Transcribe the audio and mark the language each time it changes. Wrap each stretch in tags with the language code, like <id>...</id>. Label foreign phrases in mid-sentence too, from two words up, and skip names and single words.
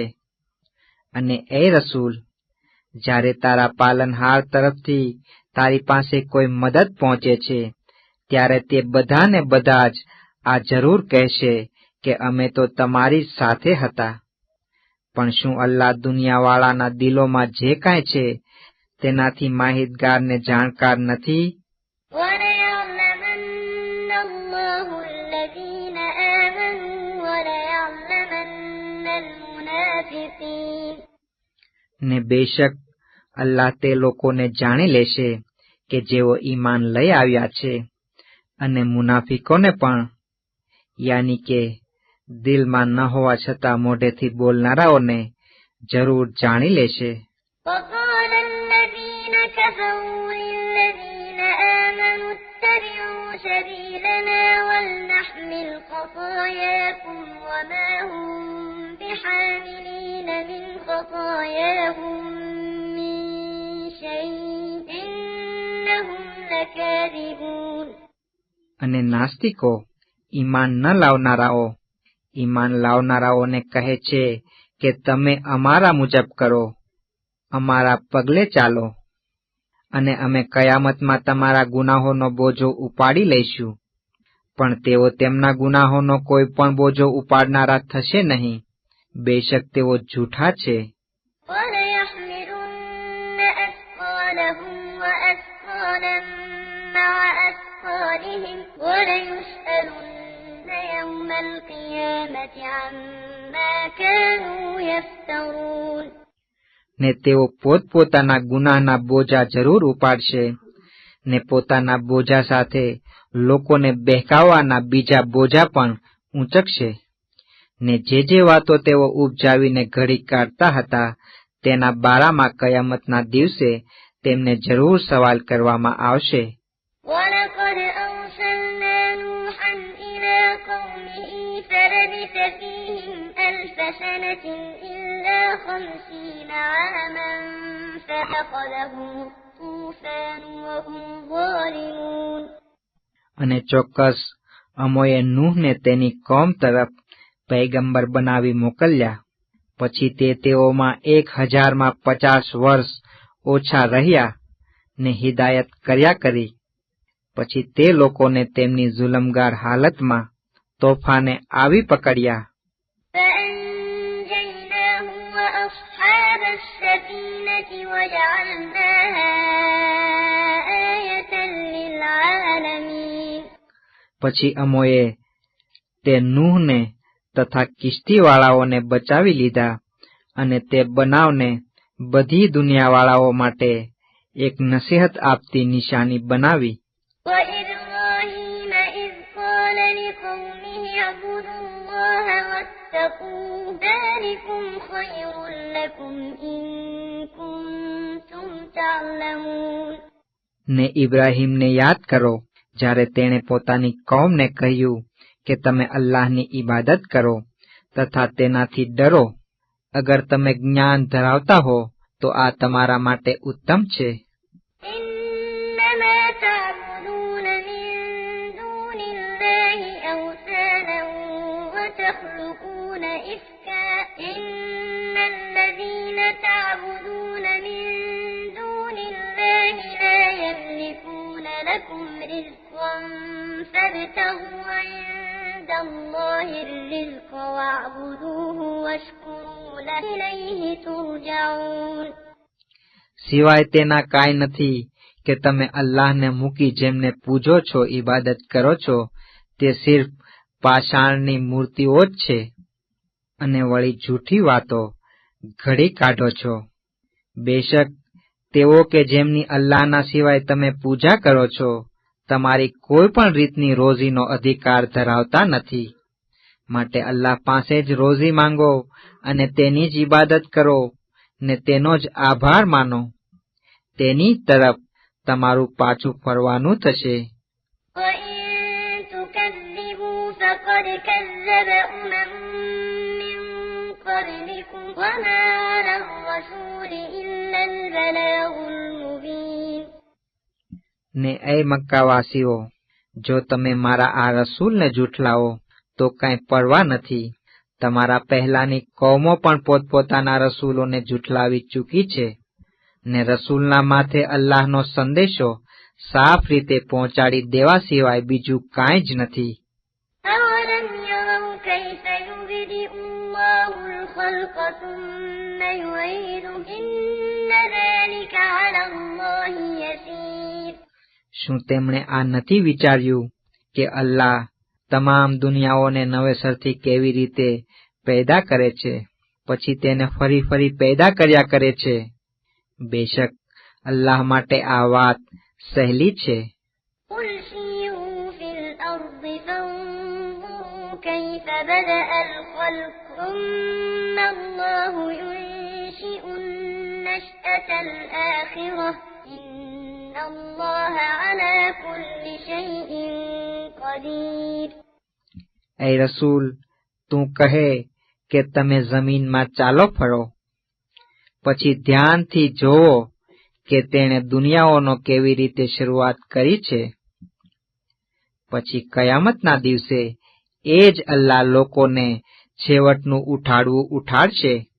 <gu>અને એ રસૂલ, જ્યારે તારા પાલનહાર તરફથી તારી પાસે કોઈ મદદ પહોંચે છે ત્યારે તે બધાને બધા જ આ જરૂર કહેશે કે અમે તો તમારી સાથે હતા. પણ શું અલ્લાહ દુનિયાવાળાના દિલોમાં જે કાંઈ છે તેનાથી માહિતગાર ને જાણકાર નથી?</gu> <ar>وَلَيَعْلَمَنَّ اللَّهُ الَّذِينَ آمَنُوا وَلَيَعْلَمَنَّ الْمُنَافِقِينَ.</ar> <gu>ને બેશક અલ્લાહ તે લોકોને જાણી લેશે કે જેઓ ઈમાન લઈ આવ્યા છે, અને મુનાફિકોને પણ, યાની કે દિલમાં ન હોવા છતાં મોઢેથી બોલનારાઓને જરૂર જાણી લેશે.</gu> <ar>وَقَالَ الَّذِينَ كَفَرُوا لِلَّذِينَ آمَنُوا اتَّبِعُوا سَبِيلَنَا وَلْنَحْمِلْ خَطَايَاكُمْ وَمَا هُمْ بِحَامِلِينَ مِنْ خَطَايَاهُمْ مِنْ شَيْءٍ إِنَّهُمْ لَكَاذِبُونَ.</ar> <gu>અને નાસ્તિકો, ઈમાન ન લાવનારાઓ, ઈમાન લાવનારાઓને કહે છે કે તમે અમારા મુજબ કરો, અમારા પગલે ચાલો, અને અમે કયામતમાં તમારા ગુનાહોનો બોજો ઉપાડી લઈશું. પણ તેઓ તેમના ગુનાહોનો કોઈ પણ બોજો ઉપાડનારા થશે નહીં, બેશક તેઓ જૂઠા છે.</gu> <ar>وَلَيَحْمِلُنَّ أَثْقَالَهُمْ وَأَثْقَالًا مَعَ أَثْقَالِهِمْ وَلَيُسْأَلُنَّ يَوْمَ الْقِيَامَةِ عَمَّا كَانُوا يَفْتَرُونَ.</ar> <gu>ને તેઓ પોતપોતાના ગુનાહના બોજા જરૂર ઉપાડશે, ને પોતાના બોજા સાથે લોકોને બહેકાવવાના બીજા બોજા પણ ઊંચકશે. ને જે વાતો તેઓ ઉપજાવીને ઘડી કાઢતા હતા તેના બારામાં કયામતના દિવસે તેમને જરૂર સવાલ કરવામાં આવશે.</gu> <ar>وَلَقَدْ أَرْسَلْنَا نُوحًا إِلَى قَوْمِهِ فَلَبِثَ فِيهِمْ أَلْفَ سَنَةٍ إِلَّا 50 عَامًا فَأَخَذَهُمُ الطُّوفَانُ وَهُمْ ظَالِمُونَ.</ar> <gu>અને ચોક્કસ અમોએ નૂહને તેની કોમ તરફ પૈગંબર બનાવી મોકલ્યા, પછી તે તેઓમાં 1050 વર્ષ ઓછા રહ્યા ને હિદાયત કર્યા કરી. પછી તે લોકોને તેમની જુલમગાર હાલતમાં તોફાને આવી પકડ્યા.</gu> <ar>فَأَنْجَيْنَاهُ وَأَصْحَابَ السَّفِينَةِ وَجَعَلْنَاهَا آيَةً لِلْعَالَمِينَ.</ar> <gu>પછી અમોએ તે નૂહને તથા કિશ્તીવાળાઓને બચાવી લીધા, અને તે બનાવને બધી દુનિયાવાળાઓ માટે એક નસીહત આપતી નિશાની બનાવી.</gu> <ar>وَإِبْرَاهِيمَ إِذْ قَالَ لِقَوْمِهِ اعْبُدُوا اللَّهَ وَاتَّقُوهُ ذَلِكُمْ خَيْرٌ لَكُمْ إِن كُنتُمْ تَعْلَمُونَ.</ar> <gu>ને ઇબ્રાહીમને યાદ કરો જ્યારે તેણે પોતાની કૌમને કહ્યું કે તમે અલ્લાહની ઇબાદત કરો તથા તેનાથી ડરો. અગર તમે જ્ઞાન ધરાવતા હો તો આ તમારા માટે ઉત્તમ છે.</gu> <ar>إِنَّمَا تَعْبُدُونَ مِن دُونِ اللَّهِ أَوْثَانًا وَتَخْلُقُونَ إِفْكًا إِنَّ الَّذِينَ تَعْبُدُونَ مِن دُونِ اللَّهِ لَا يَمْلِكُونَ لَكُمْ رِزْقًا فَابْتَغُوا عِندَ اللَّهِ الرِّزْقَ وَاعْبُدُوهُ وَاشْكُرُوا لَهُ إِلَيْهِ تُرْجَعُونَ.</ar> <gu>સિવાય તેના કાંઈ નથી કે તમે અલ્લાહને મૂકી જેમને પૂજો છો, ઇબાદત કરો છો, તે સિર્ફ પાષાણની મૂર્તિઓ જ છે, અને વળી જૂઠી વાતો ઘડી કાઢો છો. બેશક તેઓ કે જેમની અલ્લાહના સિવાય તમે પૂજા કરો છો તમારી કોઈ પણ રીતની રોજીનો અધિકાર ધરાવતા નથી. માટે અલ્લાહ પાસે જ રોજી માંગો અને તેની જ ઇબાદત કરો ને તેનો જ આભાર માનો. તેની તરફ તમારું પાછું ફરવાનું થશે.</gu> <ar>فقد كذب من قبلكم وما على الرسول إلا البلاغ المبين.</ar> <gu>ને એ મક્કાવાસીઓ, જો તમે મારા આ રસૂલને જૂઠલાવો તો કાંઈ પરવા નથી. તમારા પહેલાની કૌમો પણ પોતપોતાના રસૂલોને જૂઠલાવી ચૂકી છે ને રસૂલના માથે અલ્લાહનો સંદેશો સાફ રીતે પહોંચાડી દેવા સિવાય બીજું કાંઈ જ નથી.</gu> <ar>أَوَلَمْ يَرَوْا كَيْفَ يُبْدِئُ اللَّهُ الْخَلْقَ ثُمَّ يُعِيدُهُ إِنَّ ذَلِكَ عَلَى اللَّهِ يَسِيرٌ.</ar> <gu>શું તેમણે આ નથી વિચાર્યું કે અલ્લાહ તમામ દુનિયાઓને નવેસરથી કેવી રીતે પેદા કરે છે પછી તેને ફરી ફરી પેદા કર્યા કરે છે? બેશક અલ્લાહ માટે આ વાત સહેલી છે.</gu> <ar>قُلْ سِيرُوا فِي الْأَرْضِ فَانظُرُوا كَيْفَ بَدَأَ الْخَلْقَ ثُمَّ اللَّهُ يُنشِئُ النَّشْأَةَ الْآخِرَةَ إِنَّ اللَّهَ عَلَى كُلِّ شَيْءٍ قَدِيرٌ.</ar> <gu>એ રસૂલ, તું કહે કે તમે જમીનમાં ચાલો ફરો, પછી ધ્યાનથી જોવો કે તેણે દુનિયાઓનો કેવી રીતે શરૂઆત કરી છે. પછી કયામતના દિવસે એ જ અલ્લાહ લોકોને છેવટનું ઉઠાડવું ઉઠાડશે.</gu>